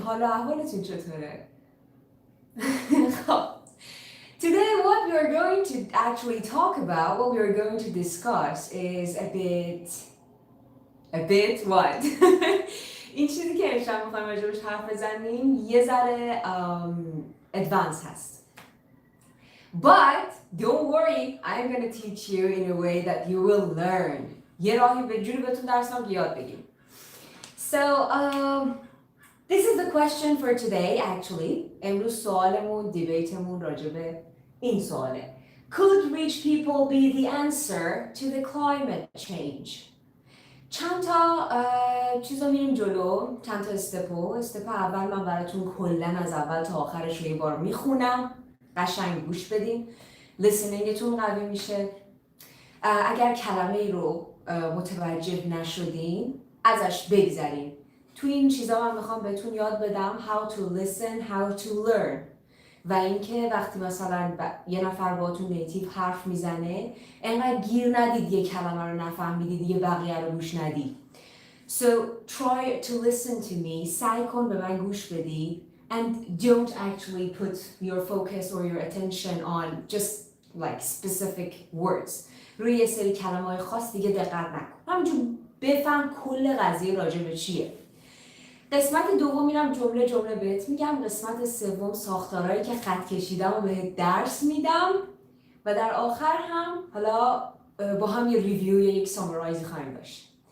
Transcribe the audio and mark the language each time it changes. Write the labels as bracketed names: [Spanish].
[Persian] حالا احوالتون چطوره؟ خب [English] Today what we are going to actually talk about, what we are going to discuss is a bit what? [Persian] این چیزی که امشب میخوایم راجبش حرف بزنیم یه ذره advanced هست. [English] But don't worry, I'm going to teach you in a way that you will learn. [Persian] یه راهی به جوری بهتون درس میدم که یاد بگیریم. [English] So, this is the question for today actually. [Persian] امروز سوالمون، دیبیتمون راجبه این سواله. [English] Could rich people be the answer to the climate change? [Persian] چند تا چیزا میریم جلو، چند تا استپ اول من براتون کلا از اول تا آخرش رو یه بار میخونم. قشنگ گوش بدین. لیسنینگتون قوی میشه. اگر کلمه ای رو متوجه نشدین ازش بگذرین. تو این چیزا من میخوام بهتون یاد بدم [English] how to listen, how to learn. [Persian] و اینکه وقتی مثلا یه نفر باهاتون نیتیو حرف میزنه انقدر گیر ندید یه کلمه رو نفهمیدید دیگه بقیه رو گوش ندید. [English] So try to listen to me. [Persian] سعی کن به من گوش بدی. [English] And don't actually put your focus or your attention on just like specific words. [Persian] روی یه سری کلمه‌های خاص دیگه دقت نکن. همینجور بفهم کل قضیه راجع به چیه. قسمت دوم میرم جمله جمله بهت میگم. قسمت سوم ساختارهایی که خط کشیدم و بهت درس میدم و در آخر هم حالا با هم یه ریویو یک سامرایزی خواهیم داشت.